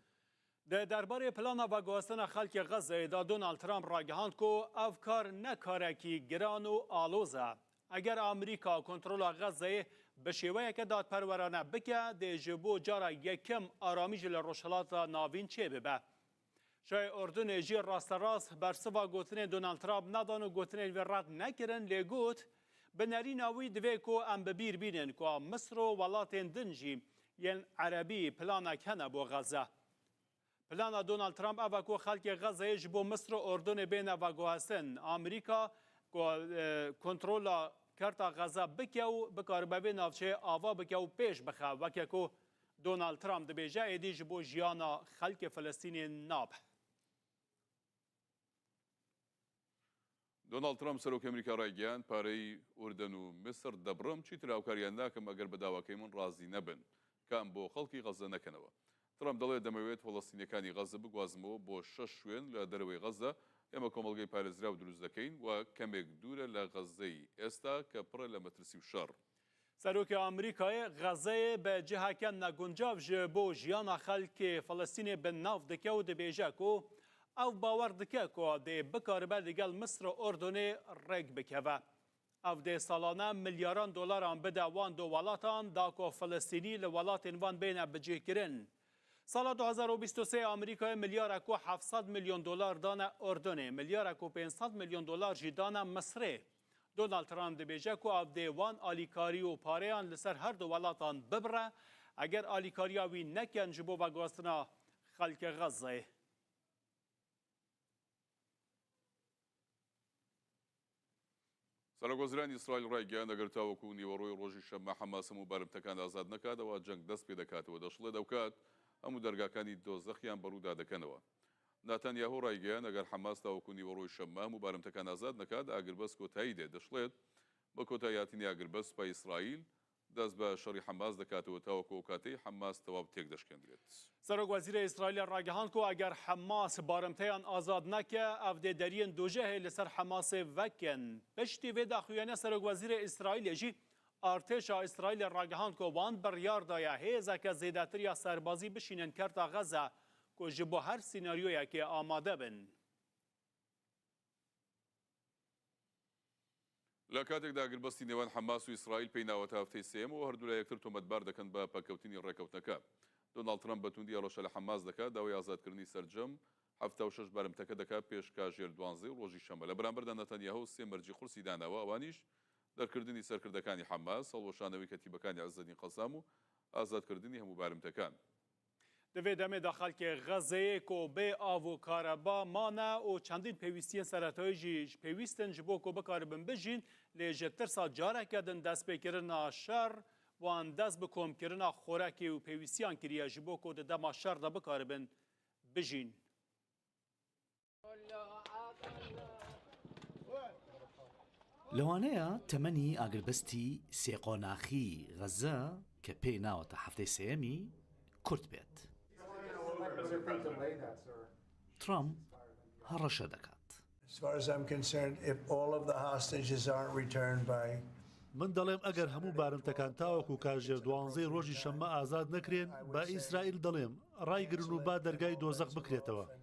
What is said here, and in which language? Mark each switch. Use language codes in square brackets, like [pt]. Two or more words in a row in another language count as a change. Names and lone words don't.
[ku] دربارەی پلانە ڤەگواستنە خەڵکی غەزەیدا دۆناڵد ترامپ ڕاگەهاند کۆ ئەو کار نەکارێکی گران و ئالۆزە. ئەگەر ئەمریکا کۆنترۆلا غەزەیە بە شێوەیەکە دادپەروەرانە بکە دێژە بۆ جارە یەکەم ئارامیژ لە ڕۆژهەڵاتە ناوین چێ ببە. شای ئوردنê jî rasterast bersiva gotinê Donald Trump nadan û gotinên wê red nekirin lê got bi nerîna wî divê ku em bi bîr bînin ku Misr û welatên din jî yên Erebî planek hene bo Xeze. Plana Donald Trump ev e ku xelkê Xezeyê ji bo Misr û Ordunê bêne veguhestin. Amerîka ku kontrola kerta Xeze bike û bikaribe vê navçeyê ava bike û pêş bixe weke ku Donald Trump dibêje êdî ji bo jiyana xelkê Filistînê nabe. [ckb] دۆناڵد ترامپ سەرۆکی ئەمریکا ڕایگەیان پارەی ئوردەن و مسر دەبڕم چیتر هاوکاریان ناکەم ئەگەر بە داواکەی من ڕازی نەبن کام بۆ خەڵکی غەزە نەکەنەوە. ترامپ دەڵێت دەمەوێت فەڵەستینیەکانی غەزە بگوازمەوە بۆ 6 شوێن لە دەرەوەی غەزە ئێمە کۆمەڵگەی پارێزرا و دروست دەکەین و کەمێک دوورە لە غەزەی ئێستا کە پڕە لە مەترسی و شەڕ. [ku] سەرۆکی ئەمریکایە غەزەیە بە جیهەکە نەگونجاو ji bo jiyana xelkê Filistînê bi nav dike û dibêje ku ew bawer dike ku dê bikaribe lêgel Misr û Ordunê rêk bikeve. Ev dê salane milyaran dolaran bide wan du welatan da ku Filistînî li welatên wan bêne bicêkirin. Sala 2023 Amerîkayê milyara ku 700 milyon dolar dane Ordunê, milyara ku 500 milyon dolar jî dane Misrê. Donald Trump dibêje ku ev dê wan alîkarî û pareyan li ser her du welatan bibire eger alîkariya wî nekin ji bo veguhestina xelkê Xezeyê. [ckb] سەرۆکوەزیرانی ئیسرائیل ڕایگەیان ئەگەر تاوەکو نیوەڕۆی ڕۆژی شەممە حەماس هەموو بارمتەکان ئازاد نەکاتەوە جەنگ دەست پێ دەکاتەوە دەشڵێ دەوکات هەموو دەرگاکانی دۆزەخیان بەڕوودا دەکەنەوە. ناتانیاهو ڕایگەیان ئەگەر حەماس تاوەکو نیوەڕۆی شەممە هەموو بارمتەکان ئازاد نەکات ئاگربەست کۆتایی دێ دەشڵێت بە کۆتاییاتنی ئاگربەست پای ئیسرائیل دەست بە شەڕی حەماس دەکاتەوە تاوەکو ئەو کاتەی حەماس تەواو تێک دەشکێنرێت. [ku] سەرۆکوەزیرە ئیسرائیل ڕاگەهاند کو ئەگەر حەماس بارمتەیان ئازاد نەکە ئەو دێ دەریên dojehê li ser Hemasê vekin. Piştî vê daxuyaniya Serokvezîrê İsraîlê jî artêşa İsraîlê ڕاگەهاند ku wan biryar daye hêzeke zêdetiriya serbazî bişînin kerta Xeze ku ji bo her sînaryoyekê amade bin. [ckb] لە کاتێکدا ئاگربەستی نێوان حەماس و ئیسرائیل پێی ناوەتە هەفتەی سێم و هەردوو لە یەکتر تۆمەتبار دەکەن بە پەکەوتنی ڕێکەوتنەکە. دۆناڵد ترامپ بەتوندی ئەڕۆشە لە حەماس دەکات داوای ئازادکردنی سەرجەم 76 بارمتەکە دەکات پێش کاژێر 12 ڕۆژی شەمە. لە بەرامبەردا نەتەنیاهو سێ مەرجی قورسی داناوە ئەوانیش دەرکردنی سەرکردەکانی حەماس هەڵوەشانەوەی کەتیبەکانی عەزەدین قەسام و ئازادکردنی هەموو بارمتەکان. [ku] Divê demê da xelkê Xezeyê ku bê av û kareba mane û çendîn pêwîstiyên seretayî jî pêwîstin ji bo ku bikaribin bijîn lê ji tirsa careke din destpêkirina şer wan dest bi komkirina xorekê û pêwîstiyan kiriye ji bo ku di dema şer de bikaribin bijîn. [ckb] لەوانەیە تەمەنی ئاگربەستی سێقۆناخی غەزە کە پێی ناوەتە هەفتەی سێەمی کورت بێت. ترامپ هەڕەشە دەکات. من دەڵێم ئەگەر هەموو بارمتەکان تاوەکو کاژێر 12 ڕۆژی شەممە ئازاد نەکرێن بە ئیسرائیل دەڵێم ڕایگرن و با دەرگای دۆزەق بکرێتەوە.